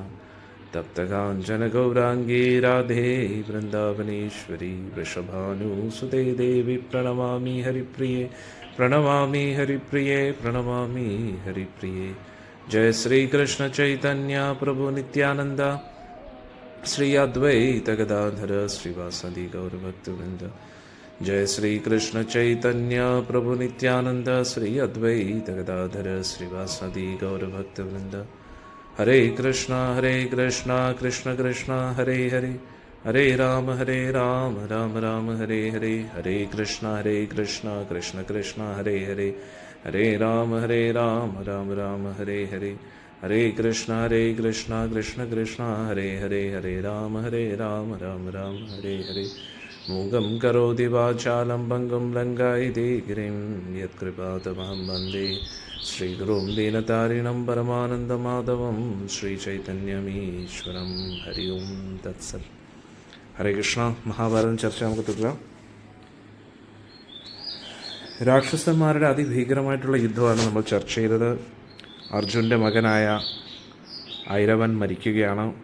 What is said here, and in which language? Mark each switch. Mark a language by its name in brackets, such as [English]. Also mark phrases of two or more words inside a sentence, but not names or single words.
[Sanskrit] തപ്തകാഞ്ചനഗൗരാംഗീ രാധേ വൃന്ദാവനേശ്വരി വൃഷഭാനുസുതേ ദേവി പ്രണമാമി ഹരിപ്രിയേ പ്രണമാമി ഹരിപ്രിയേ പ്രണമാമി ഹരിപ്രിയേ. ജയ ശ്രീകൃഷ്ണ ചൈതന്യ പ്രഭു നിത്യാനന്ദ श्री अद्वैत गदाधर श्रीवासदि गौरभक्तवृंद। जय श्री कृष्ण चैतन्य प्रभु नित्यानंद। श्री अद्वैत गदाधर श्रीवासदि गौरभक्तवृंद। हरे कृष्णा कृष्ण कृष्ण हरे हरे, हरे राम राम राम हरे हरे। हरे कृष्णा कृष्ण कृष्ण हरे हरे, हरे राम राम राम हरे हरे। हरे कृष्णा कृष्ण कृष्ण हरे हरे, हरे राम राम राम हरे हरे। मूगं करोति वाचालं भङ्गं लङ्घयति गिरिं, यत्कृपातमहं वन्दे श्रीगुरुं दीनतारिणं परमानन्दमाधवं ശ്രീചൈതന്യമീശ്വരം। ഹരി ഓം തത്സത്. ഹരേ കൃഷ്ണ. [Malayalam] മഹാഭാരതം ചർച്ച നമുക്ക് തുടരാം. രാക്ഷസന്മാരുടെ അതിഭീകരമായിട്ടുള്ള യുദ്ധമാണ് നമ്മൾ ചർച്ച ചെയ്തത്. അർജുൻ്റെ മകനായ ഐരവൻ മരിക്കുകയാണ്.